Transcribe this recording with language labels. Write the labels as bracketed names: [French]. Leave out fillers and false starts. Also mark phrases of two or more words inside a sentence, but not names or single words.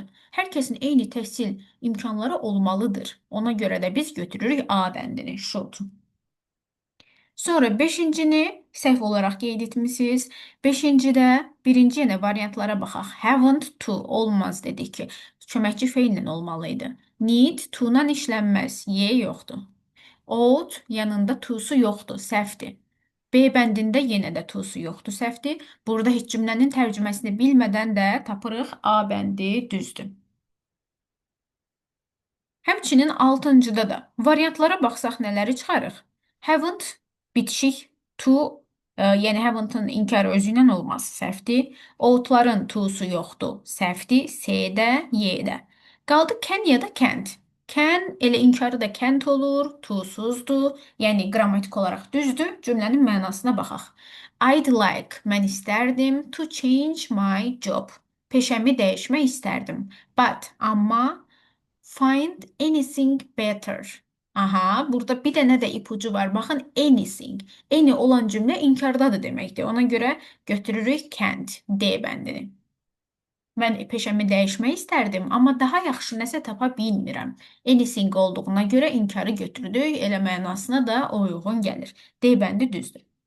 [Azerbaijani] Hər kəsin eyni təhsil imkanları olmalıdır. Ona görə də biz götürürük A bəndini, should. Sonra 5-cini səhv olaraq qeyd etmisiniz. 5-cidə birinci yenə variantlara baxaq. [English] Haven't to [Azerbaijani] olmaz dedik ki, köməkçi feillə olmalıydı. [English] Need to- [Azerbaijani] la işlənməz. Y yoxdur. Ought yanında to-su yoxdur, səhvdir. B bəndində yenə də to-su yoxdur, səhvdir. Burada heç cümlənin tərcüməsini bilmədən də tapırıq A bəndi düzdür. Həmçinin 6-cıda da variantlara baxsaq nələri çıxarıq? Haven't bitişik to, yəni haven't-ın inkarı özü ilə olmaz, səhvdir. Ought-ların to-su yoxdur, səhvdir. C-də, Y-də. Qaldı can ya da can't. Can elə inkarı da can't olur, to-suzdur. Yəni qrammatik olaraq düzdür. Cümlənin mənasına baxaq. [English] I'd like, [Azerbaijani] mən istərdim, [English] to change my job. [Azerbaijani] Peşəmi dəyişmək istərdim. [English] But, amma Find anything better. [Azerbaijani] Aha, burada bir dənə də ipucu var. Baxın, anything. Any olan cümlə inkardadır deməkdir. Ona görə götürürük can't, D bəndini. Mən peşəmi dəyişmək istərdim, amma daha yaxşı nəsə tapa bilmirəm. Anything olduğuna görə inkarı götürdük, elə mənasına da o uyğun gəlir. D bəndi düzdür.